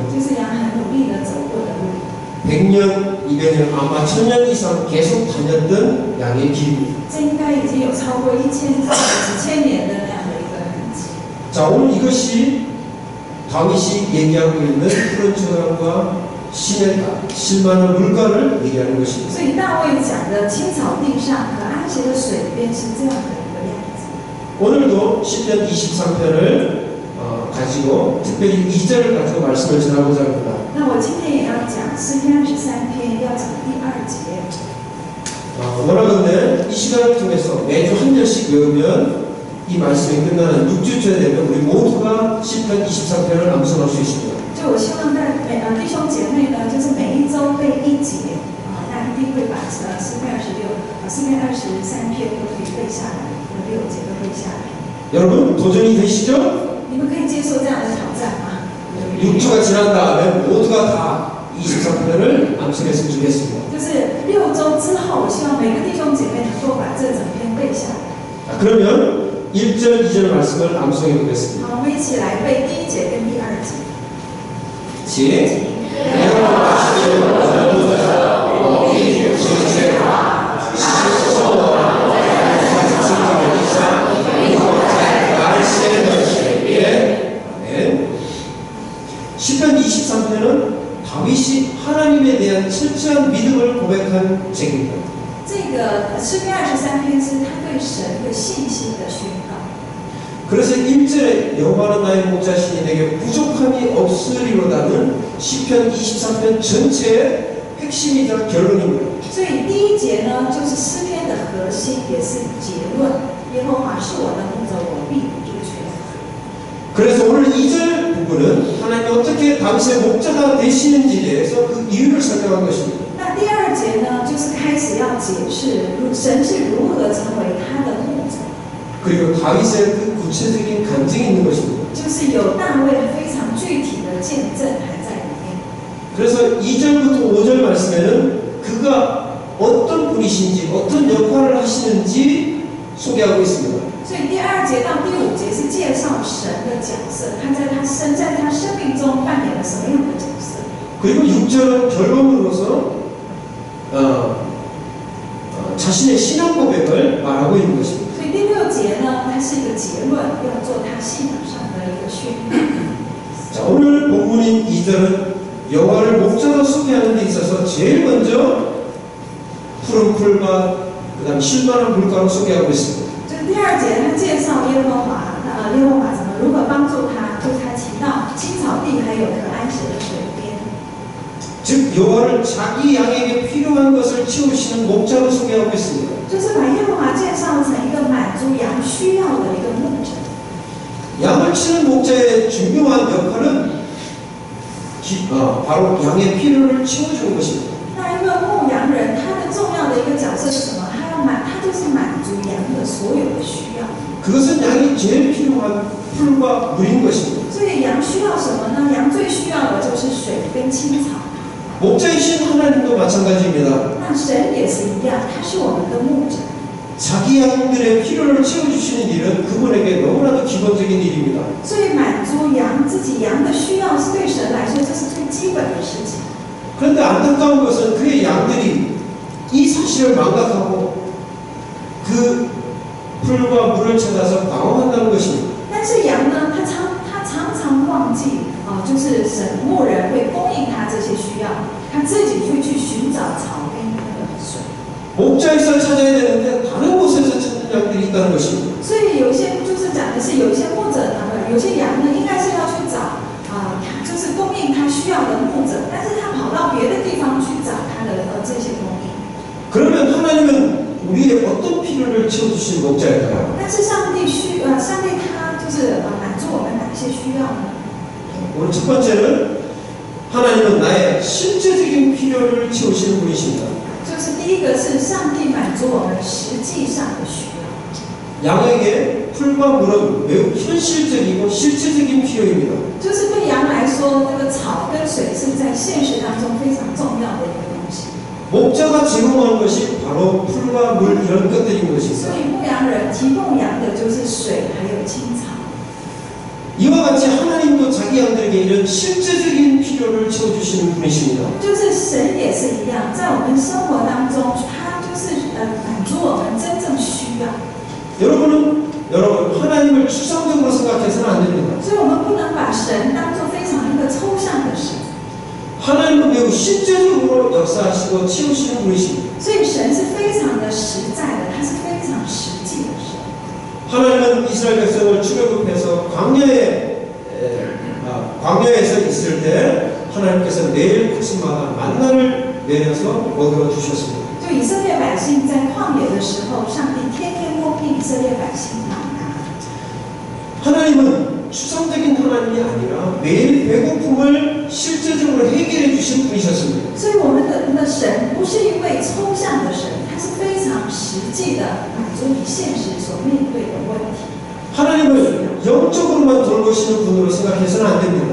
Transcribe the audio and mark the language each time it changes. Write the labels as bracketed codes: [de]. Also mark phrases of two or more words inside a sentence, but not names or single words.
[zh] 就是羊很努力的走过的路。 [ko] 100년, 200년, 아마 1000년 이상 계속 다녔던 양의 길입니다. [zh] 这应该已经有超过1000几千年的那样的一个痕迹。 [ko] 자, 오늘 이것이 다윗이 얘기하고 있는 푸른 초장과 실만한 물가를 얘기하는 것입니다. [zh] 所以大卫讲的青草地上和安息的水边是这样的一个样子。 [ko] 오늘도 시편 23편을 가지고 특별히 2절을 가지고 말씀을 전하고자 합니다. [zh] 那我今天也要讲诗篇23篇，要讲第2节。 [ko] 원하건대 이 시간을 통해서 매주 한 절씩 외우면 이 말씀이 끝나는 6주째 되면 우리 모두가 시편 23편을 암송할 수 있습니다. [zh] 就我希望在弟兄姐妹呢，就是每一周背1节那一定会把诗篇26、诗篇23篇都可以背下来，6节都背下来。 [ko] 여러분 도전이 되시죠? [zh] 你们可以接受这样的挑战吗？ [ko] 6주가 지난 다음에 모두가 다 23편을 암송했으면 좋겠습니다. [zh] 就是6周之后，我希望每个弟兄姐妹能够把这整篇背下来。 [ko] 자, 그러면 1절, 2절 말씀을 암송해 보겠습니다. [zh] 好，我们一起来背第1节跟第2节。 시 여호와시는 전부자 어디 주제가 시소와 사직하리사 말세는 세비에 아멘. [ko] 시편 23편은 다윗이 하나님에 대한 철저한 믿음을 고백한 책입니다. [zh] 这个诗篇23篇是他对神的信心的宣告。 [ko] 그래서 1절에 여호와는 나의 목자시니 내게 부족함이 없으리로다는 시편 23편 전체의 핵심이자 결론입니다. [zh] 所以第1节呢，就是诗篇的核心，也是结论。耶和华是我的牧者，我必不致缺乏。 [ko] 그래서 오늘 2절 부분은 하나님이 어떻게 다윗의 목자가 되시는지에 대해서 그 이유를 설명한 것입니다. [zh] 那第2节呢，就是开始要解释神是如何成为他的牧者， [ko] 그리고 다윗의 그 구체적인 간증이 있는 것입니다. [zh] 就是有大卫非常具体的见证还在里面。 [ko] 그래서 2절부터 5절 말씀에는 그가 어떤 분이신지 어떤 역할을 하시는지 소개하고 있습니다. [zh] 所以第2节到第5节是介绍神的角色，他在他生命中扮演了什么样的角色。 [ko] 그리고 6절은 결론으로서 자신의 신앙 고백을 말하고 있는 것입니다. [zh] 所以第6节呢，它是一个结论，要做他信仰上的一个宣告。 [ko] 자, 오늘 본문인 2절은 여호와를 목자로 소개하는 데 있어서 제일 먼저 푸른 풀과 그다음 실만한 물가로 소개하고 있습니다. [zh] 就是第2节，他介绍耶和华怎么如何帮助他，就是他提到青草地还有可安息的水边。 [ko] 즉 여호와를 자기 양에게 필요한 것을 채우시는 목자로 소개하고 있습니다. [zh] 就是把耶和华介绍成一个满足羊需要的一个牧者。 [ko] 양을 치는 목자의 중요한 역할은 바로 양의 필요를 채워주는 것입니다. [zh] 那一个牧羊人，他的重要的一个角色是什么？他就是满足羊的所有的需要。 [ko] 그것은 양이 제일 필요한 풀과 물인 것입니다. [zh] 所以羊需要什么呢？羊最需要的就是水跟青草。 [ko] 목자이신 하나님도 마찬가지입니다. [zh] 那神也是一样，他是我们的牧者。 [ko] 자기 양들의 필요를 채워주시는 일은 그분에게 너무나도 기본적인 일입니다. [zh] 所以满足自己羊的需要，是对神来说这是最基本的事情。 [ko] 그런데 안타까운 것은 그의 양들이 이 사실을 망각하고 그 풀과 물을 찾아서 방황한다는 것입니다. [zh] 但是羊呢，他常常忘记就是神牧人会供应他这些需要，他自己就去寻找草跟那个水。 [ko] 목자에서 찾아야 되는데 다른 곳에서 찾는 양들이 있다는 것입니다. [zh] 所以有些就是讲的是有一些牧者呢，有些羊呢，应该是要去找就是供应他需要的牧者，但是他跑到别的地方去找他的这些供应。 [ko] 그러면 하나님은 우리의 어떤 필요를 채워주신 목자일까요? [zh] 但是上帝他就是满足我们哪些需要呢？ [ko] 오늘 첫 번째는 하나님은 나의 실제적인 필요를 채우시는 분이십니다. [zh] 就是第一个是上帝满足我们实际上的需要。 [ko] 양에게 풀과 물은 매우 현실적이고 실제적인 필요입니다. [zh] 就是对羊来说，这个草跟水是在现实当中非常重要的一个东西。 [ko] 목자가 제공하는 것이 바로 풀과 물 이런 것들인 [zh] 所 [ko] 것입니다. [zh] 以牧羊人提供羊的就是水还有青草。 [ko] 이와 같이 하나님도 자기 양들에게 이런 실제적인 필요를 채워주시는 분이십니다. [zh] 就是神也是一样，在我们生活当中，他就是满足我们真正需要。 [ko] 여러분 하나님을 추상적으로 생각해서는 안 됩니다. [zh] 所以我们不能把神当作非常一个抽象的神。 [ko] 하나님은 매우 실제적으로 역사하시고 채우시는 분이십니다. [zh] 所以神是非常的实在的，他是非常实际的神。 [ko] 하나님은 이스라엘 백성을 출애굽해서 광야에서 있을 때 하나님께서 매일 아침마다 만나를 내려서 먹여 주셨습니다. [zh] 就以色列百姓在旷野的时候，上帝天天供应以色列百姓吗哪。 [ko] 하나님은 추상적인 하나님이 아니라 매일 배고픔을 실제적으로 해결해 주신 분이셨습니다. [zh] 所以我们的神不是一位抽象的神，他是非常实际的满足你现实所面对的问题。 [ko] 하나님을 영적으로만 돌보시는 분으로 생각해서는 안 됩니다.